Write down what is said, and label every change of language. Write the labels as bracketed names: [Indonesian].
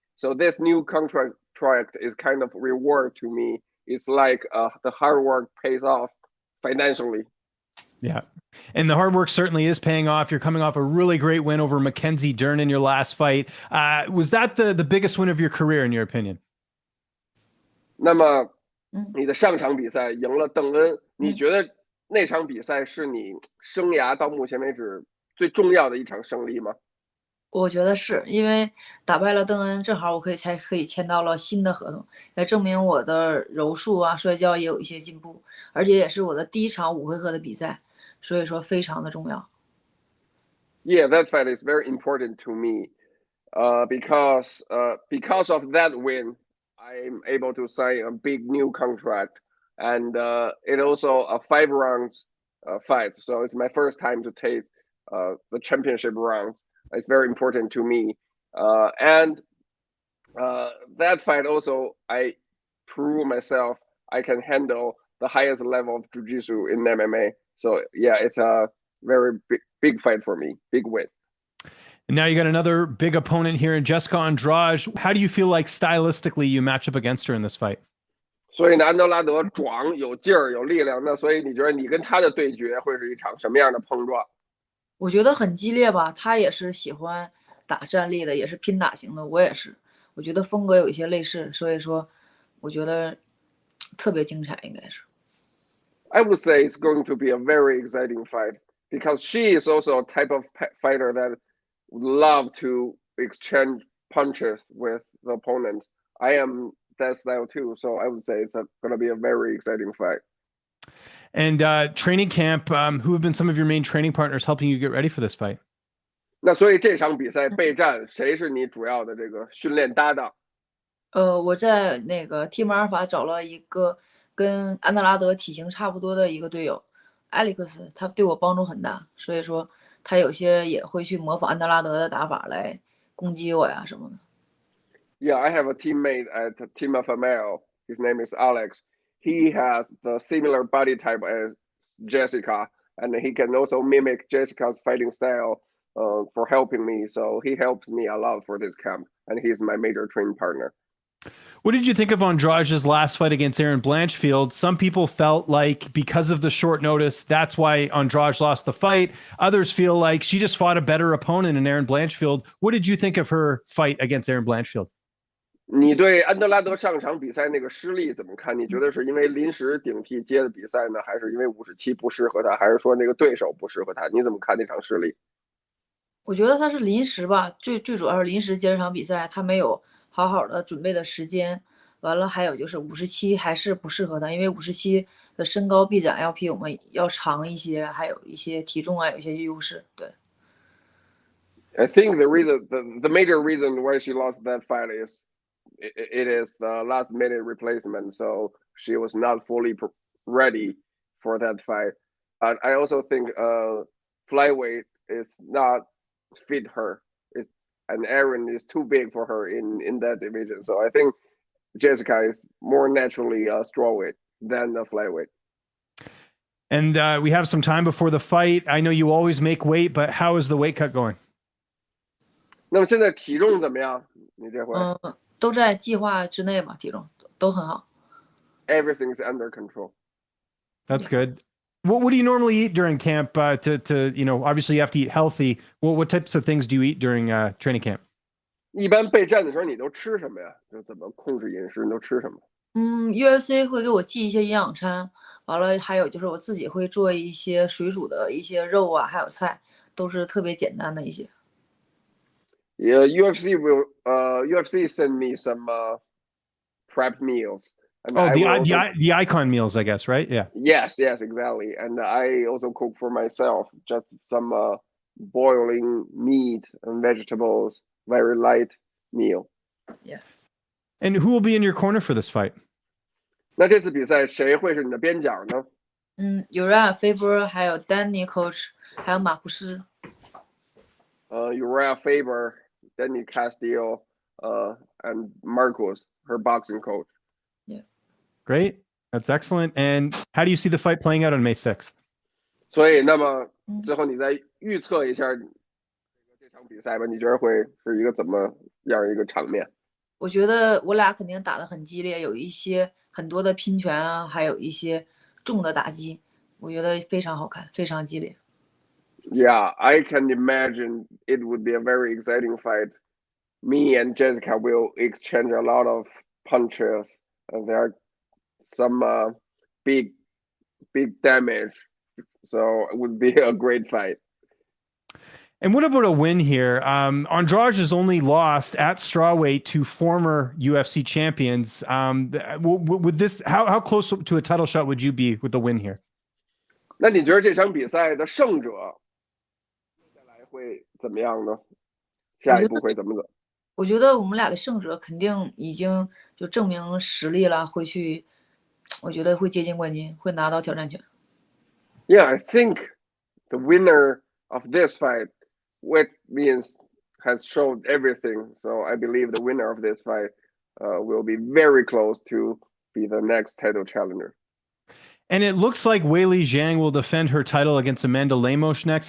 [English] So this new contract is kind of reward to me. It's like the hard work pays off financially. Yeah. And the hard work certainly is paying off. You're coming off a really great win over Mackenzie Dern in your last fight. Was that the biggest win of your career, in your opinion? [Chinese] 那么你的上场比赛赢了邓恩，你觉得那场比赛是你生涯到目前为止最重要的一场胜利吗？我觉得是，因为打败了邓恩，正好我可以签到了新的合同，也证明我的柔术啊、摔跤也有一些进步，而且也是我的第一场5回合的比赛，所以说非常的重要。 [English] Yeah, that fight is very important to me, because of that win, I'm able to sign a big new contract, and it also a 5 rounds fight, so it's my first time to take the championship round. It's very important to me, and that fight also I prove myself I can handle the highest level of jiu-jitsu in MMA. So yeah, it's a very big fight for me, big win. And now you got another big opponent here in Jessica Andrade. How do you feel like stylistically you match up against her in this fight? [Chinese] 所以呢，安德拉德壮有劲儿有力量，那所以你觉得你跟他的对决会是一场什么样的碰撞？我觉得很激烈吧，他也是喜欢打站立的，也是拼打型的，我也是，我觉得风格有一些类似，所以说我觉得特别精彩，应该是。 [English] I would say it's going to be a very exciting fight because she is also a type of fighter that would love to exchange punches with the opponent. I am that style too, so I would say it's going to be a very exciting fight. And training camp, who have been some of your main training partners helping you get ready for this fight? [Chinese] 那所以这场比赛备战，谁是你主要的这个训练搭档？我在那个 Team 阿尔法找了一个跟安德拉德体型差不多的一个队友 Alex， 他对我帮助很大，所以说他有些也会去模仿安德拉德的打法来攻击我呀什么的。 [English] Yeah, I have a teammate at Team of Male. His name is Alex. He has the similar body type as Jessica, and he can also mimic Jessica's fighting style for helping me. So he helps me a lot for this camp, and he's my major training partner. What did you think of Andrade's last fight against Erin Blanchfield? Some people felt like because of the short notice, that's why Andrade lost the fight. Others feel like she just fought a better opponent in Erin Blanchfield. What did you think of her fight against Erin Blanchfield? [Chinese] 你对安德拉德上场比赛那个失利怎么看？你觉得是因为临时顶替接的比赛呢，还是因为57不适合他，还是说那个对手不适合他？你怎么看那场失利？我觉得他是临时吧，最主要是临时接这场比赛，他没有好好的准备的时间。完了，还有就是57还是不适合他，因为57的身高臂展要比我们要长一些，还有一些体重啊，有一些优势。对。 [English] I think the major reason why she lost that fight is it is the last minute replacement, so she was not fully ready for that fight. I also think flyweight is not fit her. And Erin is too big for her in that division. So I think Jessica is more naturally a strawweight than a flyweight. And we have some time before the fight. I know you always make weight, but how is the weight cut going? [Chinese] 那么现在体重怎么样？你这回？都在计划之内吧，体重都很好。 [English] Everything's under control. That's good. What do you normally eat during camp? To obviously you have to eat healthy. What types of things do you eat during training camp? [Chinese] 一般备战的时候你都吃什么呀？就怎么控制饮食？你都吃什么？UFC 会给我寄一些营养餐，完了还有就是我自己会做一些水煮的一些肉啊，还有菜，都是特别简单的一些。 [English] Yeah, UFC send me some prep meals. And the icon meals, I guess, right? Yeah. Yes, exactly. And I also cook for myself, just some boiling meat and vegetables, very light meal. Yeah. And who will be in your corner for this fight? [Chinese] 那这次比赛谁会是你的边角呢？Uriah Faber， 还有 Danny Coach， 还有马库斯。 [English] Uriah Faber, Danny Castillo, and Marcos, her boxing coach. Yeah. Great. That's excellent. And how do you see the fight playing out on May 6th? [Chinese] 所以，那么最后你再预测一下这场比赛吧？你觉得会是一个怎么样一个场面？我觉得我俩肯定打得很激烈，有一些很多的拼拳啊，还有一些重的打击，我觉得非常好看，非常激烈。 [English] Yeah, I can imagine it would be a very exciting fight. Me and Jessica will exchange a lot of punches, and there are some big damage. So it would be a great fight. And what about a win here? Andrade has only lost at strawweight to former UFC champions. With this, how close to a title shot would you be with the win here? [Chinese] 那你觉得这场比赛的胜者接下来会怎么样呢？下一步会怎么走？我觉得我们俩的胜者肯定已经就证明实力了，会去，我觉得会接近冠军，会拿到挑战权。 [English] Yeah, I think the winner of this fight, which means has showed everything. So I believe the winner of this fight will be very close to be the next title challenger. And it looks like Weili Zhang will defend her title against Amanda Lemos next.